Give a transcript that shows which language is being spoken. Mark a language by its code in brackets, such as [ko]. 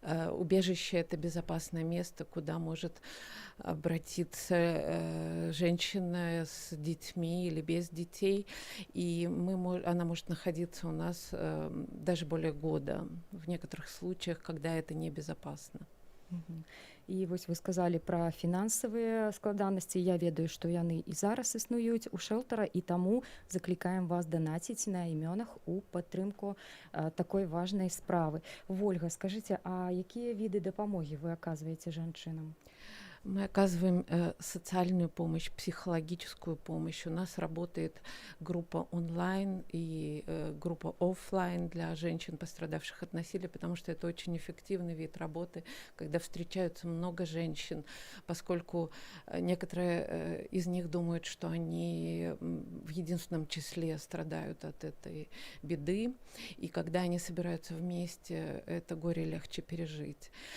[ru] Убежище — это безопасное место, куда может обратиться женщина с детьми или без детей, и она может находиться у нас даже более года, в некоторых случаях, когда это небезопасно. [be] І вось вы сказалі пра фінансавыя складанасці. Я ведаю, што яны і зараз існуюць у шэлтара, і таму заклікаем вас данаціць на імёнах у падтрымку такой важнай справы. Вольга, скажыце, а якія віды дапамогі вы аказваеце жанчынам? [ru] Мы оказываем социальную помощь, психологическую помощь. У нас работает группа онлайн и группа офлайн для женщин, пострадавших от насилия, потому что это очень эффективный вид работы, когда встречаются много женщин, поскольку некоторые из них думают, что они в единственном числе страдают от этой беды, и когда они собираются вместе, это горе легче пережить.